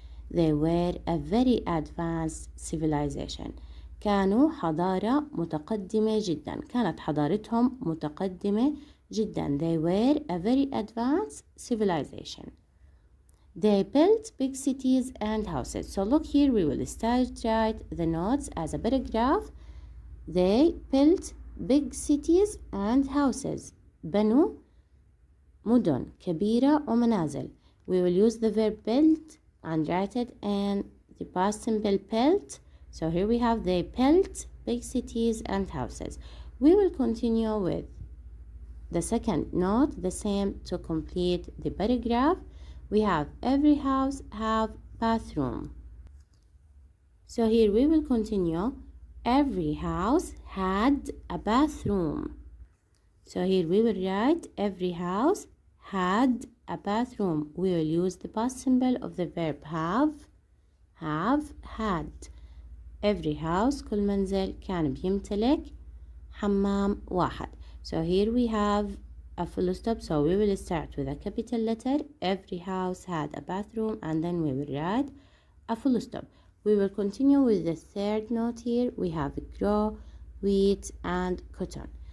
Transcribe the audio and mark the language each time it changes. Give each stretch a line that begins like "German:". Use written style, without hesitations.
English: They were a very advanced civilization.
Arabic: كانوا حضارة متقدمة جدا. كانت حضارتهم متقدمة جدا.
English: They were a very advanced civilization. They built big cities and houses. So look here, we will start write the notes as a paragraph. They built big cities and houses.
Arabic: بنوا مدن كبيرة ومنازل.
English: We will use the verb built and write it in the past simple built. So here we have they built big cities and houses. We will continue with the second note, the same to complete the paragraph. We have every house have bathroom. So here we will continue. Every house had a bathroom. So here we will write every house had a bathroom. We will use the past symbol of the verb have, had. Every house
Arabic: كل منزل كان بيمتلك حمام واحد.
English: So here we have a full stop. So we will start with a capital letter. Every house had a bathroom and then we will write a full stop. We will continue with the third note here. We have grow, wheat and cotton.